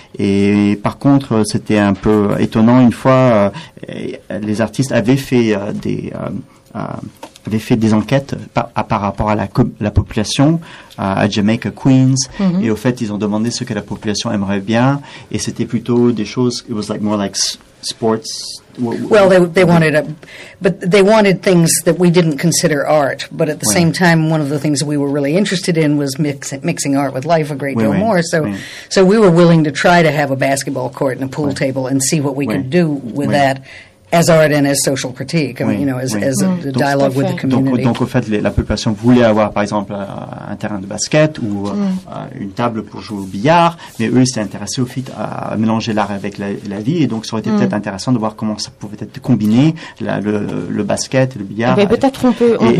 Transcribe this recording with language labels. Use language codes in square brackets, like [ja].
[fr] Et par contre, c'était un peu étonnant. Une fois, les artistes avaient fait des enquêtes par rapport à la population à Jamaica, Queens. Mm-hmm. Et au fait, ils ont demandé ce que la population aimerait bien. Et c'était plutôt des choses... [en] It was like more like sports... Well, they wanted things that we didn't consider art. But at the same time, one of the things that we were really interested in was mixing art with life a great deal more. So we were willing to try to have a basketball court and a pool table and see what we could do with that. as art and as social critique, I mean, you know, as a dialogue with the community. [fr] Donc, au fait, la population voulait avoir, par exemple, un terrain de basket ou une table pour jouer au billard, mais eux, ils étaient intéressés au fait à mélanger l'art avec la vie, et donc ça aurait été peut-être intéressant de voir comment ça pouvait être combiné, le basket, le billard. Mais peut-être on peut.